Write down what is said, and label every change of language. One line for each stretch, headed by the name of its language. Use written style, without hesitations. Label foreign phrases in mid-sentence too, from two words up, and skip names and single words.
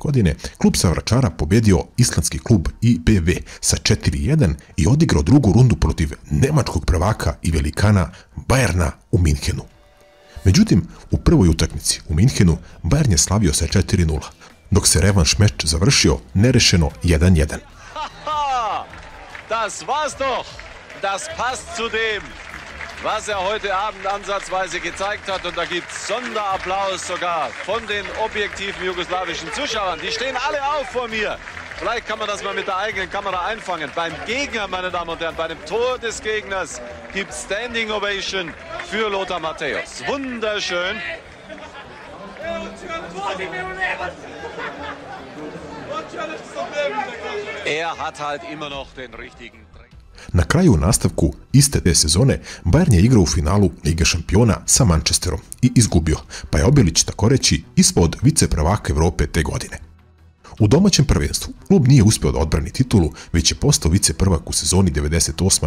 Serbian: godine klub sa Vračara pobjedio islandski klub IBV sa 4-1 i odigrao drugu rundu protiv nemačkog prvaka i velikana Bayerna u Minhenu. Međutim, u prvoj utakmici u Minhenu Bayern je slavio sa 4-0, dok se revanš meč završio nerešeno 1-1.
German: Das war's doch! Das passt zu dem, was er heute Abend ansatzweise gezeigt hat. Und da gibt es Sonderapplaus sogar von den objektiven jugoslawischen Zuschauern. Die stehen alle auf vor mir. Vielleicht kann man das mal mit der eigenen Kamera einfangen. Beim Gegner, meine Damen und Herren, bei dem Tor des Gegners gibt es
English: Standing Ovation
German: für Lothar Matthäus. Wunderschön. Er hat halt immer noch den richtigen...
Serbian: Na kraju, u nastavku iste te sezone, Bayern je igrao u finalu Lige šampiona sa Manchesterom i izgubio, pa je Obilić tako reći ispod viceprvaka Evrope te godine. U domaćem prvenstvu klub nije uspeo da odbrani titulu, već je postao viceprvak u sezoni 98.